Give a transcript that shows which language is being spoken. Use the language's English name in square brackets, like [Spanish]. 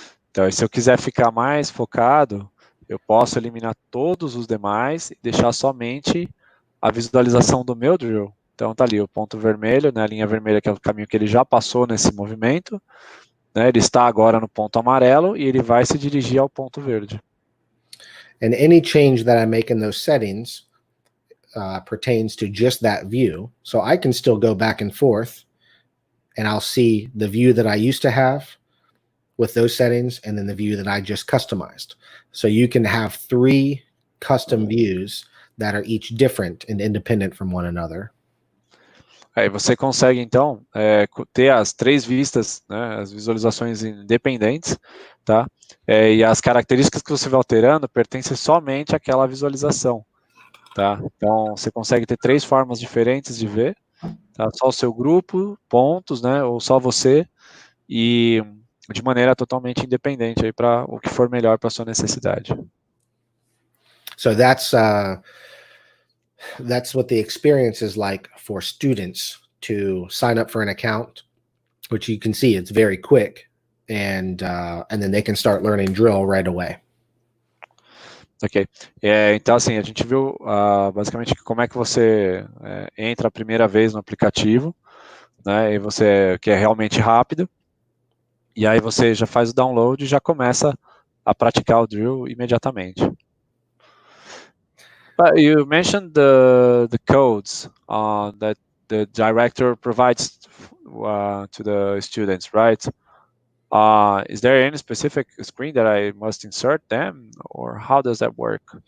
[Portuguese] Então, se eu quiser ficar mais focado, eu posso eliminar todos os demais e deixar somente a visualização do meu drill. Então, tá ali o ponto vermelho, né, a linha vermelha, que é o caminho que ele já passou nesse movimento, né, ele está agora no ponto amarelo e ele vai se dirigir ao ponto verde. [English] And any change that I make in those settings pertains to just that view. So I can still go back and forth and I'll see the view that I used to have with those settings and then the view that I just customized. So you can have 3 custom views that are each different and independent from one another. [Portuguese] Aí você consegue, então, ter as 3 vistas, né, as visualizações independentes, tá? E as características que você vai alterando pertencem somente àquela visualização, tá? Então, você consegue ter 3 formas diferentes de ver, tá? Só o seu grupo, pontos, né, ou só você, e de maneira totalmente independente, aí para o que for melhor para sua necessidade. [English] So that's what the experience is like for students to sign up for an account, which you can see it's very quick, and then they can start learning drill right away. Ok. [Portuguese] Então, assim, a gente viu basicamente como é que você entra a primeira vez no aplicativo, né, e você que é realmente rápido, e aí você já faz o download e já começa a praticar o drill imediatamente. [English] But you mentioned the codes that the director provides to the students, right? Is there any specific screen that I must insert them, or how does that work?